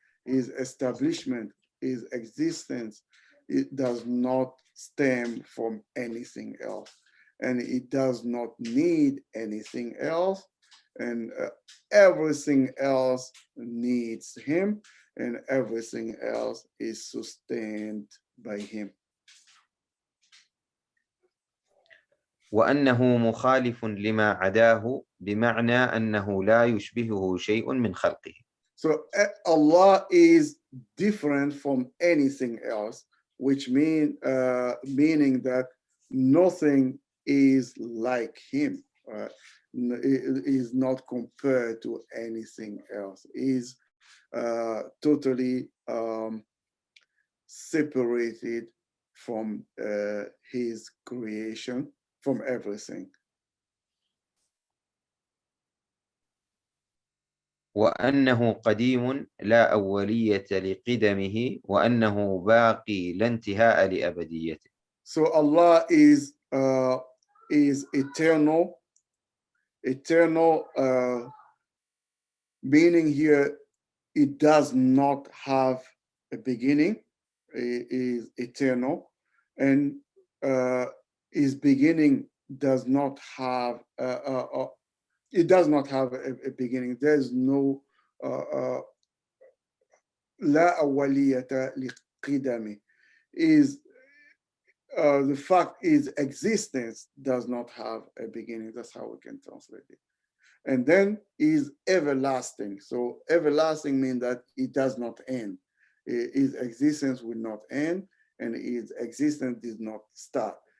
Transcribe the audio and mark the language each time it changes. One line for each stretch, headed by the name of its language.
English: His establishment, his existence, it does not stem from anything else, and it does not need anything else, and everything else needs him, and everything else is sustained by him.
Arabic: وأنه مخالف لما عداه بمعنى أنه لا يشبهه شيء من خلقه.
English: So Allah is different from anything else, which meaning that nothing is like him. It is not compared to anything else. Is totally separated from his creation, from everything.
Arabic: وأنه قديم لا أولية لقدمه وأنه باقي لا انتهاء لأبديته.
English: So Allah is eternal. Eternal meaning here, it does not have a beginning. It is eternal, and his beginning does not have it does not have a beginning. There's no
Arabic: لا أولية لقدمه.
English: Is the fact is existence does not have a beginning. That's how we can translate it. And then is everlasting. So everlasting means that it does not end. His existence will not end, and his existence did not start.